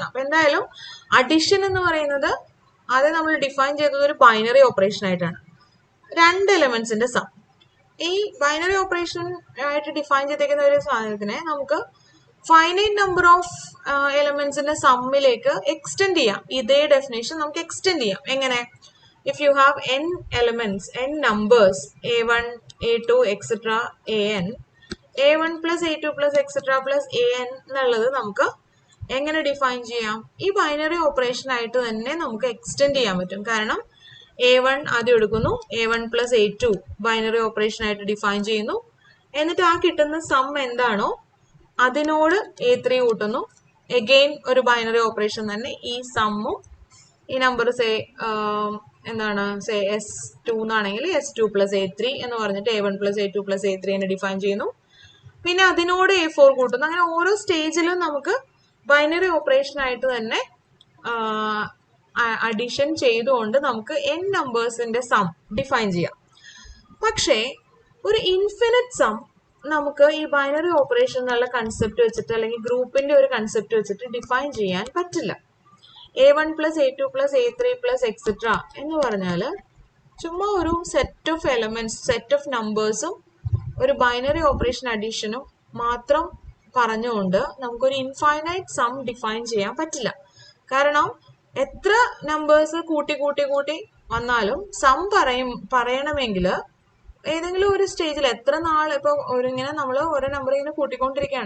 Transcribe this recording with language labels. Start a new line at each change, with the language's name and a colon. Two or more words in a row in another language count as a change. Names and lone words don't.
Malayalam: അപ്പൊ എന്തായാലും അഡിഷൻ എന്ന് പറയുന്നത് അത് നമ്മൾ ഡിഫൈൻ ചെയ്തത് ഒരു
English: binary operation
Malayalam: ആയിട്ടാണ്, രണ്ട് എലമെന്റ്സിന്റെ സം. ഈ
English: binary operation
Malayalam: ആയിട്ട് ഡിഫൈൻ ചെയ്തേക്കുന്ന ഒരു സാധനത്തിനെ നമുക്ക്
English: finite number of elements
Malayalam: സമ്മിലേക്ക് എക്സ്റ്റെൻഡ് ചെയ്യാം. ഇതേ ഡെഫിനേഷൻ നമുക്ക് എക്സ്റ്റെൻഡ് ചെയ്യാം. എങ്ങനെ?
English: If you have n elements, n numbers, a1, a2, etc., an, a1 plus a2 plus etc.
Malayalam: plus an എന്നുള്ളത് നമുക്ക് എങ്ങനെ ഡിഫൈൻ ചെയ്യാം? ഈ
English: binary operation
Malayalam: ആയിട്ട് തന്നെ നമുക്ക് എക്സ്റ്റെൻഡ് ചെയ്യാൻ പറ്റും. കാരണം a1 ആദ്യം എടുക്കുന്നു,
English: a1 plus a2 binary operation
Malayalam: ആയിട്ട് ഡിഫൈൻ ചെയ്യുന്നു. എന്നിട്ട് ആ കിട്ടുന്ന സം എന്താണോ അതിനോട് a3 കൂട്ടുന്നു. എഗെയിൻ ഒരു
English: binary operation
Malayalam: തന്നെ. ഈ സമ്മും ഈ നമ്പർ എന്താണ് s2 എന്നാണെങ്കിൽ
English: s2 plus a3
Malayalam: എന്ന് പറഞ്ഞിട്ട്
English: a1 plus a2 plus a3
Malayalam: എന്ന് ഡിഫൈൻ ചെയ്യുന്നു. പിന്നെ അതിനോട് a4 കൂട്ടുന്നു. അങ്ങനെ ഓരോ സ്റ്റേജിലും നമുക്ക്
English: binary operation
Malayalam: ആയിട്ട് തന്നെ അഡീഷൻ ചെയ്തുകൊണ്ട് നമുക്ക് n നമ്പേഴ്സിന്റെ സം ഡിഫൈൻ ചെയ്യാം. പക്ഷേ ഒരു
English: infinite sum
Malayalam: നമുക്ക് ഈ
English: binary operation
Malayalam: എന്നുള്ള കൺസെപ്റ്റ് വെച്ചിട്ട് അല്ലെങ്കിൽ ഗ്രൂപ്പിന്റെ ഒരു കൺസെപ്റ്റ് വെച്ചിട്ട് ഡിഫൈൻ ചെയ്യാൻ പറ്റില്ല.
English: a1 plus a2 plus a3 plus etc.
Malayalam: എന്ന് പറഞ്ഞാൽ ചുമ്മാ ഒരു
English: set of elements, set of numbers
Malayalam: ഒരു
English: binary operation addition
Malayalam: മാത്രം പറഞ്ഞുകൊണ്ട് നമുക്കൊരു
English: infinite sum
Malayalam: ഡിഫൈൻ ചെയ്യാൻ പറ്റില്ല. കാരണം എത്ര നമ്പേഴ്സ് കൂട്ടി കൂട്ടി കൂട്ടി വന്നാലും സം പറയണമെങ്കിൽ ഏതെങ്കിലും ഒരു സ്റ്റേജിൽ എത്ര നാൾ ഇപ്പൊ ഇങ്ങനെ നമ്മൾ ഓരോ നമ്പർ ഇങ്ങനെ കൂട്ടിക്കൊണ്ടിരിക്കുകയാണ്.